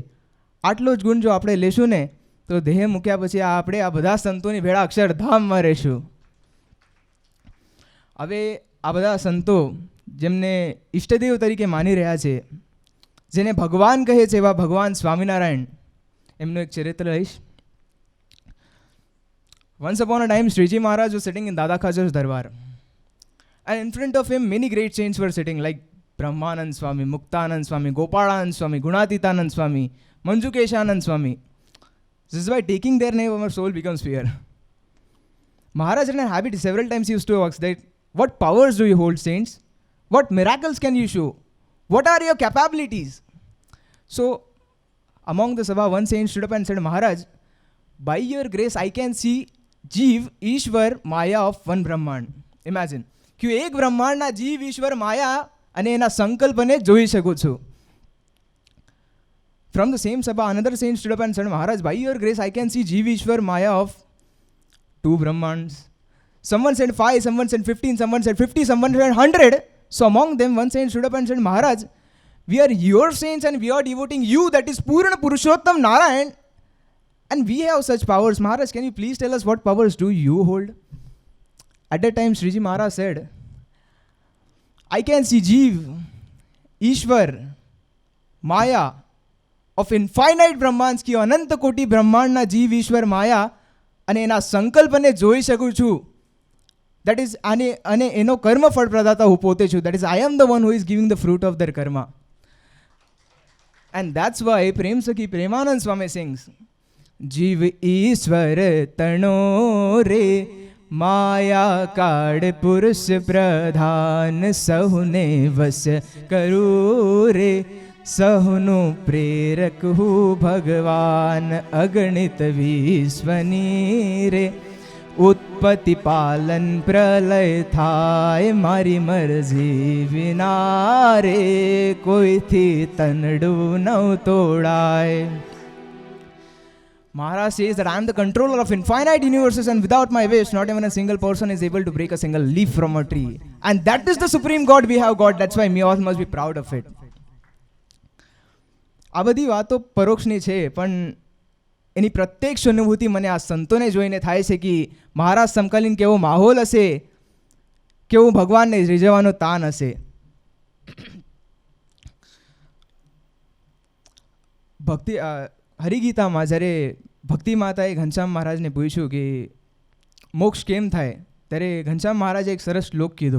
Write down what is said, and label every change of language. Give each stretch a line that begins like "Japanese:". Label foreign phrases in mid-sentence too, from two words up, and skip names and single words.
Gujarati: આટલો જ ગુણ જો આપણે લેશું ને તો દેહ મૂક્યા પછી આપણે આ બધા સંતોની ભેળા અક્ષરધામમાં રહેશું. હવે આ બધા સંતો જેમને ઈષ્ટદેવ તરીકે માની રહ્યા છે, જેને ભગવાન કહે છે, એવા ભગવાન સ્વામિનારાયણ, એમનું એક ચરિત્ર લઈશ.
English: Once upon a time, Sriji Maharaj was sitting in Dada Khajar's darbar, and in front of him, many great saints were sitting, like Brahmanand Swami, Muktanand Swami, Gopalanand Swami, Gunatitanand Swami, Manjukeshanand Swami. This is why taking their name, our soul becomes fear. Maharaj had a habit, several times he used to ask that, what powers do you hold, saints? What miracles can you show? What are your capabilities? So, among the Sabha, one saint stood up and said, Maharaj, by your grace, I can see Jeev, Ishwar, Maya of one Brahman. Imagine.
Gujarati: कि એક બ્રહ્માંડના જીવ, ઈશ્વર, માયા અને એના સંકલ્પને જોઈ શકું છું.
English: From the same Sabha, another saint stood up and said, Maharaj, by your grace, I can see Jeev, Ishwar, Maya of two Brahmans. Someone said 5, someone said 15, someone said 50, someone said 100. So among them, one saint stood up and said, Maharaj, we are your saints and we are devoting you, that is Purna Purushottam Narayan, and we have such powers. Maharaj, can you please tell us what powers do you hold? At that time, Sriji Maharaj said, I can see Jeev, Ishwar, Maya of infinite Brahmans,
Gujarati: કે અનંત કોટિ બ્રહ્માંડના જીવ, ઈશ્વર, માયા અને એના સંકલ્પને જોઈ શકું છું.
English: That is,
Gujarati: અને એનો કર્મ ફળ પ્રદાતા હું પોતે છું.
English: That is, I am the one who is giving the fruit of their karma. And that's why Prem Sakhi Premanand Swami sings,
Gujarati: જીવ ઈશ્વર તણો રે, માયા કાળ પુરુષ પ્રધાન, સહુને વશ કરું રે, સહુનું પ્રેરક હું ભગવાન, અગણિત વિશ્વની રે, ઉત્પત્તિ પાલન પ્રલય થાય, મારી મરજી વિના રે, કોઈથી તનડું ન તોડાય.
English: Maharaj says that I am the controller of infinite universes, and without my wish, not even a single person is able to break a single leaf from a tree. And that is the supreme God we have got. That's why we all must be proud of it.
Gujarati: આ બધી વાતો પરોક્ષની છે, પણ એની પ્રત્યક્ષ અનુભૂતિ મને આ સંતોને જોઈને થાય છે કે મહારાજ સમકાલીન કેવો માહોલ હશે, કેવું ભગવાનને રીઝવવાનો તાન હશે. ભક્તિ હરિગીતામાં જ્યારે ભક્તિ માતાએ ઘનશ્યામ મહારાજને પૂછ્યું કે મોક્ષ કેમ થાય, ત્યારે ઘનશ્યામ મહારાજે એક સરસ શ્લોક કીધો.